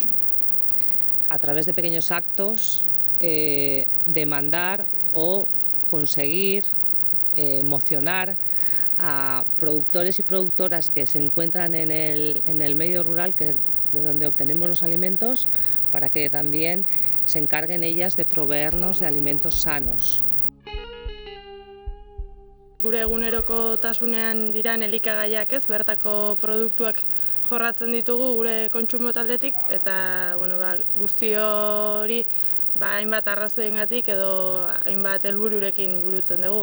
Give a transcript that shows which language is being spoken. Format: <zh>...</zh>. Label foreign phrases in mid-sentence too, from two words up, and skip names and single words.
<es>a través de pequeños actos demandar o conseguir emocionar a productores y productoras que se encuentran en el medio rural, de donde obtenemos los alimentos, para que también se encarguen ellas de proveernos de alimentos sanos.</es> <eu>Gure egunerokotasunean diran elikagaiak bertako produktuak jorratzen ditugu gure kontsumo taldetik, eta guzti hori hainbat arrazoiengatik edo hainbat helbururekin burutzen dugu.</eu>